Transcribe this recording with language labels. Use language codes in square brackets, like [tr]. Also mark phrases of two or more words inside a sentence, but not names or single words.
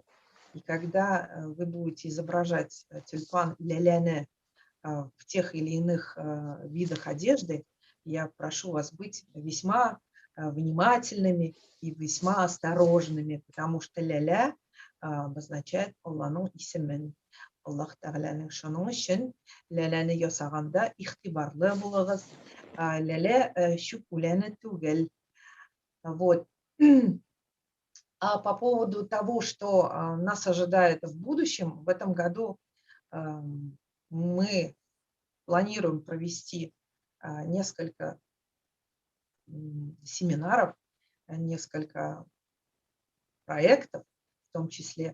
[ru] И когда вы будете изображать тюльпан ля-ля-не в тех или иных видах одежды, я прошу вас быть весьма внимательными и весьма осторожными, потому что ля-ля обозначает [tt] Аллахның исемен. Аллах Тәгаләнең шуның өчен ля-ляны ясаганда игътибарлы булыгыз. Ля-ля чүкүләне түгел. [ru] Вот. А по поводу того, что нас ожидает в будущем, в этом году мы планируем провести несколько семинаров, несколько проектов в том числе.